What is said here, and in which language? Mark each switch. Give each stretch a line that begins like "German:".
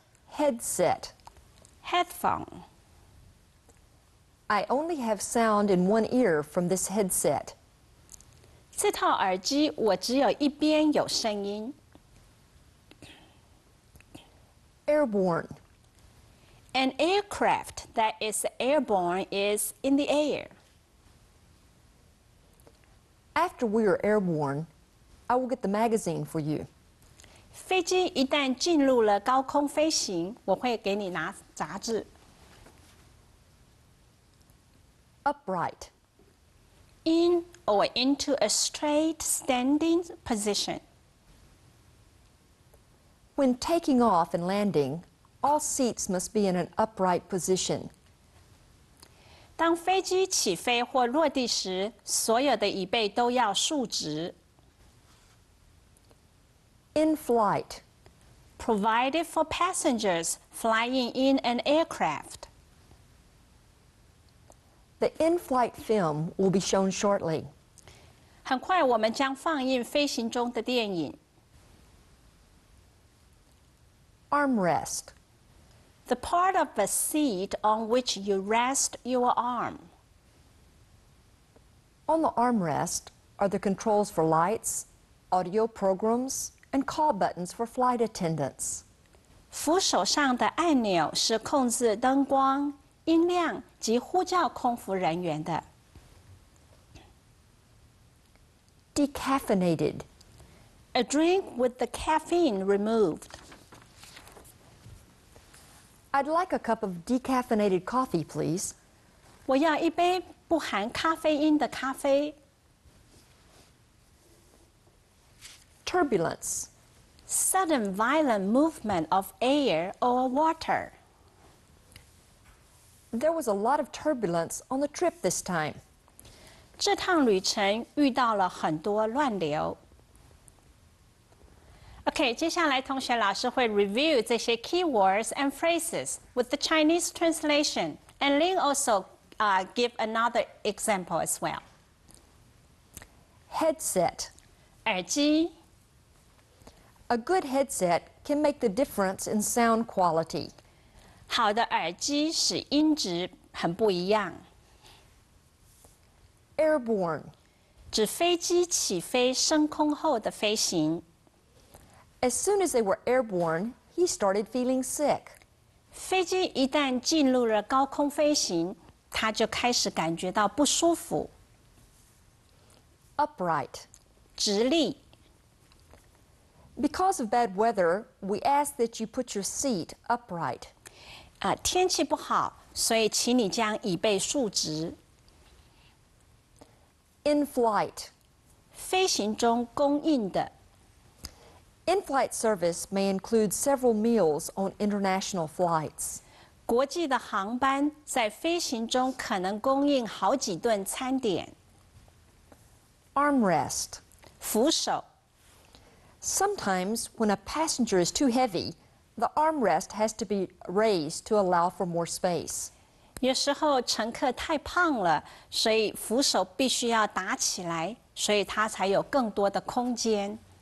English: Headset. Headphone. I only have sound in one ear from this headset.
Chinese: 这套耳机我只有一边有声音。
English: Airborne. An aircraft that is airborne is in the air. After we are airborne, I will get the magazine for you.
Chinese: 飞机一旦进入了高空飞行，我会给你拿杂志。
English: Upright. In or into a straight standing position. When taking off and landing, all seats must be in an upright position.
Chinese: 当飞机起飞或落地时，所有的椅背都要竖直。
English: In flight. Provided for passengers flying in an aircraft. The in-flight film will be shown shortly.
Chinese: 很快我们将放映飞行中的电影。
English: Armrest. The part of a seat on which you rest your arm. On the armrest are the controls for lights, audio programs, and call buttons for flight attendants.
Chinese: 扶手上的按钮是控制灯光、音量及呼叫空服人员的。
English: Decaffeinated. A drink with the caffeine removed. I'd like a cup of decaffeinated coffee, please.
Chinese: 我要一杯不含咖啡因的咖啡。
English: Turbulence. Sudden violent movement of air or water. There was a lot of turbulence on the trip this time.
Chinese: 这趟旅程遇到了很多乱流。
English: OK，
Chinese: 接下来同学老师会
English: review
Chinese: 这些
English: keywords and phrases with the Chinese translation, and Lin also give another example as well. Headset.
Chinese: 耳机。
English: A good headset can make the difference in sound quality.
Chinese: 好的耳机使音质很不一样。
English: Airborne.
Chinese: 指飞机起飞升空后的飞行。
English: As soon as they were airborne, he started feeling sick.
Chinese: 飞机一旦进入了高空飞行，他就开始感觉到不舒服。
English: Upright.
Chinese: 直立。
English: Because of bad weather, we ask that you put your seat upright.
Chinese: 天气不好，所以请你将椅背竖直。
English: In flight.
Chinese: 飞行中供应的。
English: In-flight service may include several meals on international flights.
Chinese: 国际的航班在飞行中可能供应好几顿餐点。
English: Armrest.
Chinese: 扶手。
English: Sometimes, when a passenger is too heavy, the armrest has to be raised to allow for more space.
Chinese: 有时候乘客太胖了，所以扶手必须要打起来，所以它才有更多的空间。